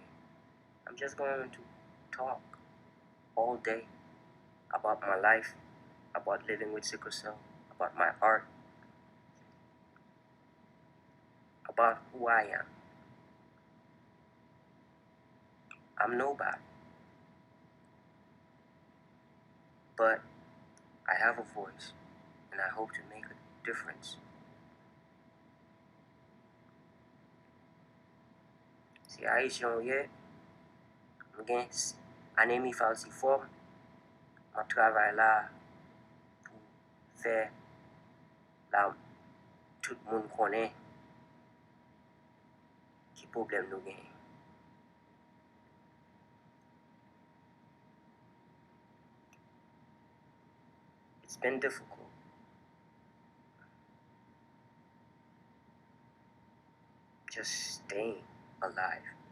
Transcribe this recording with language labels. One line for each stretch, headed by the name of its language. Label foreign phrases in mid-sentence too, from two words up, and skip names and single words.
English: I'm just going to talk all day about my life, about living with sickle cell, about my art, about who I am. I'm nobody, but I have a voice, and I hope to make a difference.
Haitian Creole: Si Haïtien yè, mwen gen anemi falsiform, mwen travay la pou fè la tout moun konen ki problem nou gen.
English: It's been difficult. Just staying alive.